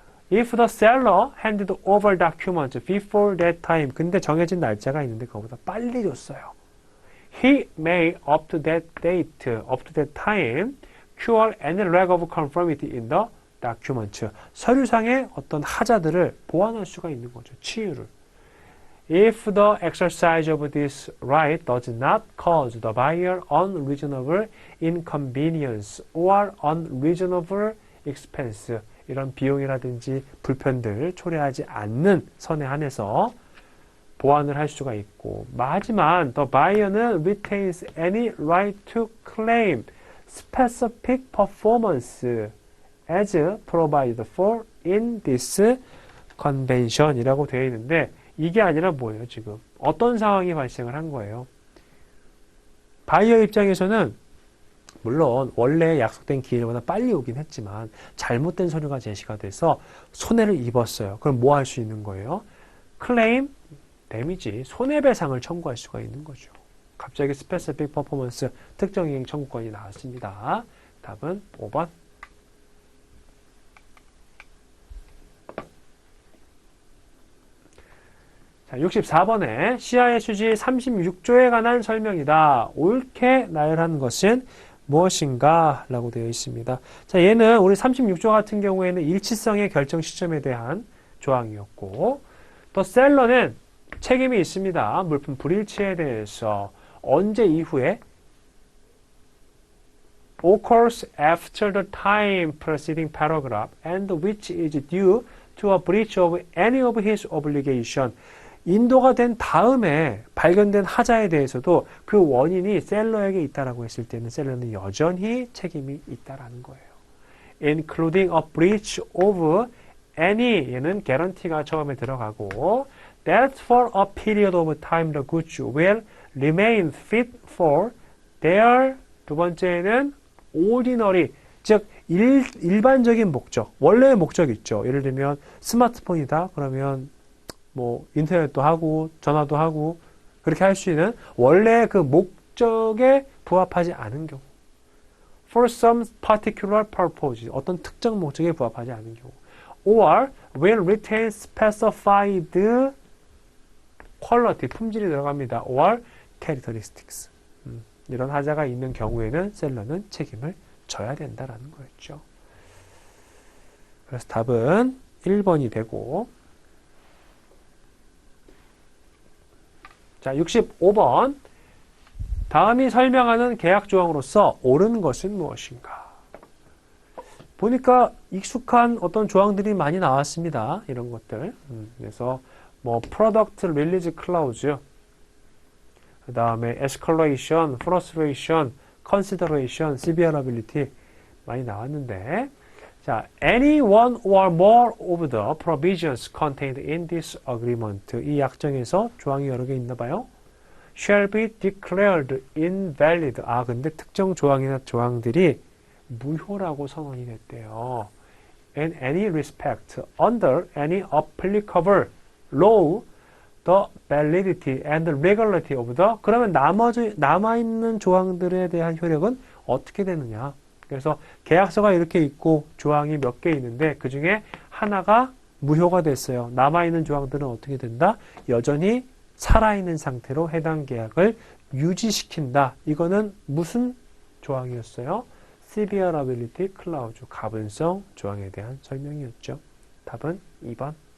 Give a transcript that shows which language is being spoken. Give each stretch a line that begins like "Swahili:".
English: If the seller handed over documents before that time,
Korean: 근데 정해진 날짜가 있는데 그거보다 빨리 줬어요.
English: He may up to that date, up to that time, cure any lack of conformity in the document.
Korean: 서류상의 어떤 하자들을 보완할 수가 있는 거죠. 치유를.
English: If the exercise of this right does not cause the buyer unreasonable inconvenience or unreasonable expense,
Korean: 이런 비용이라든지 불편들 초래하지 않는 선에 한해서 보완을 할 수가 있고, 하지만
English: the buyer는 retains any right to claim specific performance as provided for in this convention이라고
Korean: 되어 있는데, 이게 아니라 뭐예요, 지금? 어떤 상황이 발생을 한 거예요? 바이어 입장에서는 물론 원래 약속된 기일보다 빨리 오긴 했지만 잘못된 서류가 제시가 돼서 손해를 입었어요. 그럼 뭐 할 수 있는 거예요? 클레임, 데미지, 손해배상을 청구할 수가 있는 거죠. 갑자기 스페시픽 퍼포먼스, 특정 이행 청구권이 나왔습니다. 답은 5번. 자, 64번에 CIA 수지 36조에 관한 설명이다. 옳게 나열한 것은 무엇인가? 라고 되어 있습니다. 자, 얘는 우리 36조 같은 경우에는 일치성의 결정 시점에 대한 조항이었고, 또 셀러는 책임이 있습니다. 물품 불일치에 대해서 언제 이후에
English: occurs after the time preceding paragraph and which is due to a breach of any of his obligation.
Korean: 인도가 된 다음에 발견된 하자에 대해서도 그 원인이 셀러에게 있다라고 했을 때는 셀러는 여전히 책임이 있다라는 거예요.
English: including a breach of any, 얘는 guarantee가 처음에 들어가고, that for a period of time the goods will remain fit for their, 두 번째는 ordinary,
Korean: 즉 일반적인 목적, 원래의 목적 있죠. 예를 들면 스마트폰이다 그러면 뭐 인터넷도 하고 전화도 하고 그렇게 할 수 있는 원래 그 목적에 부합하지 않은 경우,
English: for some particular purpose,
Korean: 어떤 특정 목적에 부합하지 않은 경우,
English: or will retain specified quality,
Korean: 품질이 들어갑니다.
English: or characteristics.
Korean: 이런 하자가 있는 경우에는 셀러는 책임을 져야 된다라는 거였죠. 그래서 답은 1번이 되고, 자, 65번. 다음이 설명하는 계약 조항으로서 옳은 것은 무엇인가? 보니까 익숙한 어떤 조항들이 많이 나왔습니다. 이런 것들.
English: 그래서 뭐 product release clause, 그 다음에 escalation, frustration, consideration, severability 많이 나왔는데, 자, any one or more of the provisions contained in this agreement,
Korean: 이 약정에서 조항이 여러 개 있나 봐요.
English: shall be declared invalid.
Korean: 아, 근데 특정 조항이나 조항들이 무효라고 선언이 됐대요.
English: In any respect, under any applicable law, the validity and legality of the,
Korean: 그러면 나머지 남아있는 조항들에 대한 효력은 어떻게 되느냐? 그래서 계약서가 이렇게 있고 조항이 몇 개 있는데 그 중에 하나가 무효가 됐어요. 남아있는 조항들은 어떻게 된다? 여전히 살아있는 상태로 해당 계약을 유지시킨다. 이거는 무슨 조항이었어요? severability clause, 가분성 조항에 대한 설명이었죠. 답은 2번.